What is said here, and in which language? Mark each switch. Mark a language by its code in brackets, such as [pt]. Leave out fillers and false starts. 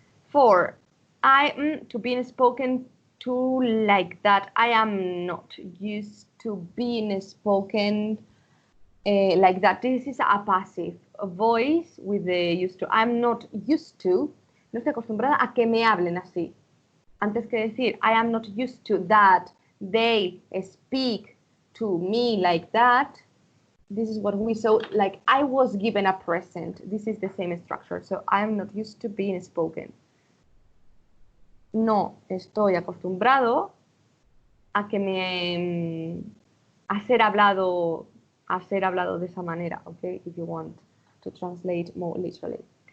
[en] 4, I am to being spoken to like that. I am not used to being spoken like that. This is a passive voice with the used to. I'm not used to. [es] No estoy acostumbrada a que me hablen así. Antes que decir, [en] I am not used to that they speak to me like that. This is what we saw, like I was given a present. This is the same structure. So I am not used to being spoken. [es] No estoy acostumbrado a que a ser hablado de esa manera, [en] okay, if you want to translate more literally.